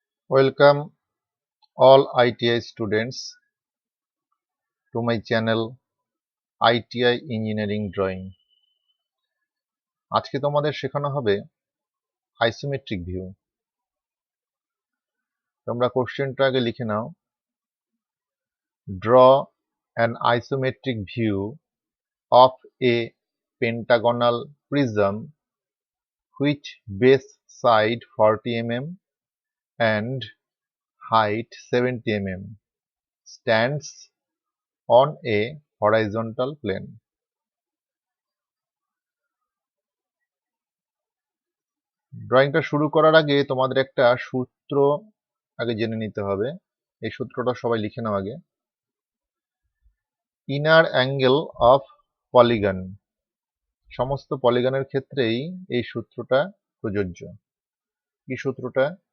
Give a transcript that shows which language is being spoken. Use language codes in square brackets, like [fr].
[en] Welcome all ITI students to my channel ITI Engineering Drawing. [bn] আজকে তোমাদের শেখানো হবে আইসোমেট্রিক ভিউ। তোমরা কোশ্চেনটা আগে লিখে নাও। [en] Draw an isometric view of a pentagonal prism which base side 40 mm and height 70 mm stands on a horizontal plane. [bn] ড্রয়িংটা শুরু করার আগে তোমাদের একটা সূত্র আগে জেনে নিতে হবে। এই সূত্রটা সবাই লিখে নাও আগে। ইনার অ্যাঙ্গেল অফ পলিগন, সমস্ত পলিগনের ক্ষেত্রেই এই সূত্রটা প্রযোজ্য। কি সূত্রটা?